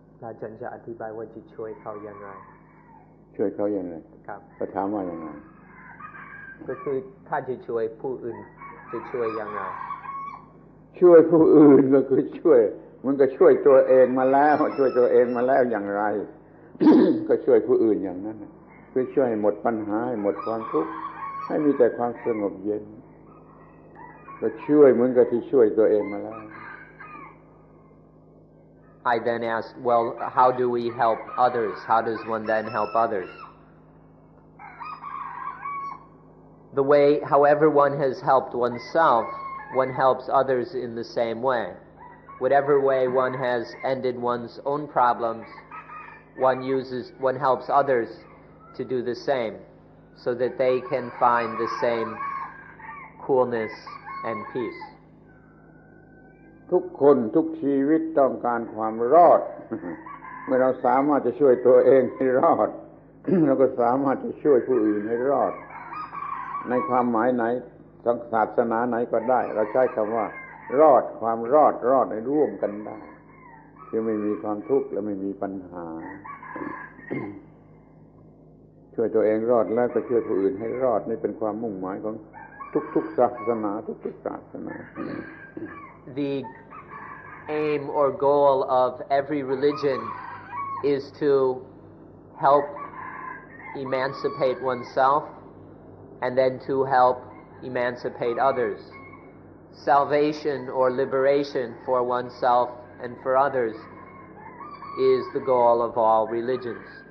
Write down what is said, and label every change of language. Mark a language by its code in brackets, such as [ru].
[th] อาจารย์จะอธิบายว่าจะช่วยเขาอย่างไรช่วยเขาอย่างไรครับเขาถามว่าอย่างไรก็คือถ้าจะช่วยผู้อื่นจะช่วยอย่างไรช่วยผู้อื่นก็คือช่วยมันก็ช่วยตัวเองมาแล้วช่วยตัวเองมาแล้วอย่างไร ก็ช่วยผู้อื่นอย่างนั้นคือช่วยให้หมดปัญหาให้หมดความทุกข์ให้มีแต่ความสงบเย็นก็ช่วยเหมือนกับที่ช่วยตัวเองมาแล้ว [en] I then asked, well, how do we help others? How does one then help others? The way, however one has helped oneself, one helps others in the same way. Whatever way one has ended one's own problems, one helps others to do the same, so that they can find the same coolness and peace. [th] ทุกคนทุกชีวิตต้องการความรอด เมื่อเราสามารถจะช่วยตัวเองให้รอด เราก็สามารถจะช่วยผู้อื่นให้รอด ในความหมายไหนศาสนาไหนก็ได้เราใช้คำว่ารอดความรอดให้ร่วมกันได้คือไม่มีความทุกข์และไม่มีปัญหา ช่วยตัวเองรอดแล้วก็ช่วยผู้อื่นให้รอดนี่เป็นความมุ่งหมายของทุกศาสนาทุกศาสนา [en] The aim or goal of every religion is to help emancipate oneself and then to help emancipate others. Salvation or liberation for oneself and for others is the goal of all religions.